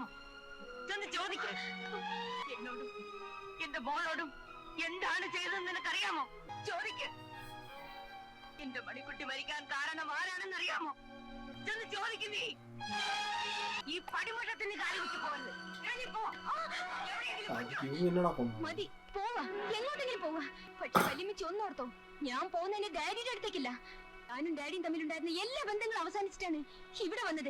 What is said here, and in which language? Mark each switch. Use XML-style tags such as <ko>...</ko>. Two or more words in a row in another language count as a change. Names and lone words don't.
<ml>ചെന്ന് ചോദിക്കും. എന്നോടും എന്റെ മോളോടും എന്താണ് ചെയ്തതെന്ന് നിനക്കറിയാമോ? ചോദിക്കും. എന്റെ മണിക്കുട്ടി മരിക്കാൻ കാരണം ആരാണെന്ന് അറിയാമോ? ചെന്ന് ചോദിക്കും. നീ ഈ പടിമുട്ടത്തിന് കാലി വെച്ച് പോകരുത്.</ml> <ta>இவங்க என்னடா பண்ணுவாங்க?</ta> <ml>മതി, പോവാ. എങ്ങോട്ടെങ്കിലും പോവാ. പക്ഷെ വല്യമ്മച്ചി ഒന്നോർത്തോ, ഞാൻ പോകുന്ന എന്റെ ഡാഡിയുടെ അടുത്തേക്കില്ല. ഞാനും ഡാഡിയും തമ്മിലുണ്ടായിരുന്ന എല്ലാ ബന്ധങ്ങളും അവസാനിച്ചിട്ടാണ് ഇവിടെ വന്നത്.</ml>